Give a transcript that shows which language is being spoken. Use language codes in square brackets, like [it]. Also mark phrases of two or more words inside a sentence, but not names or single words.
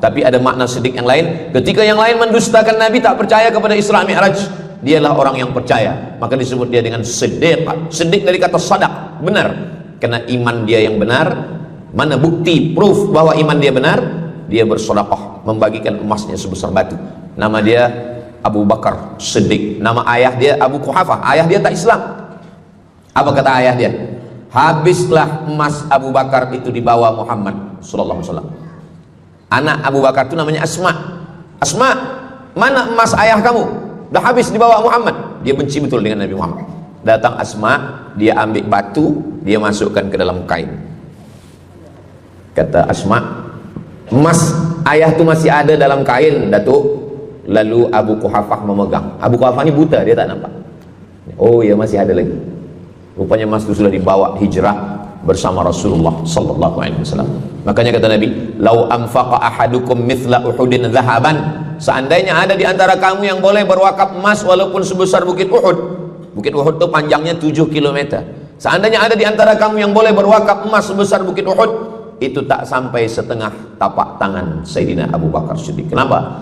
[ms] Tapi ada makna siddiq yang lain, ketika yang lain mendustakan Nabi, tak percaya kepada Isra Mi'raj, dialah orang yang percaya, maka disebut dia dengan Siddiq. Siddiq dari kata sadaq, benar. Karena iman dia yang benar. Mana bukti, proof bahwa iman dia benar? Dia bersedekah, membagikan emasnya sebesar batu. Nama dia Abu Bakar Siddiq. Nama ayah dia Abu Quhafah. Ayah dia tak Islam. Apa kata ayah dia? Habislah emas Abu Bakar itu dibawa Muhammad [ar] صلى الله عليه وسلم. [ms] Anak Abu Bakar itu namanya Asma. Asma, mana emas ayah kamu? Dah habis dibawa Muhammad. Dia benci betul dengan Nabi Muhammad. Datang Asma, dia ambil batu, dia masukkan ke dalam kain. Kata Asma, emas ayah tu masih ada dalam kain, Datuk. Lalu Abu Quhafah memegang. Abu Quhafah ni buta, dia tak nampak. Oh ya, masih ada lagi. Rupanya emas itu sudah dibawa hijrah bersama Rasulullah [ar] صلى الله عليه وسلم. [ms] Makanya kata Nabi, [ar] "لو أنفق أحدكم مثل أحد ذهبا." [ms] Seandainya ada di antara kamu yang boleh berwakaf emas walaupun sebesar bukit Uhud. Bukit Uhud itu panjangnya 7 km. Seandainya ada di antara kamu yang boleh berwakaf emas sebesar bukit Uhud, itu tak sampai setengah tapak tangan Sayyidina Abu Bakar Siddiq. Kenapa?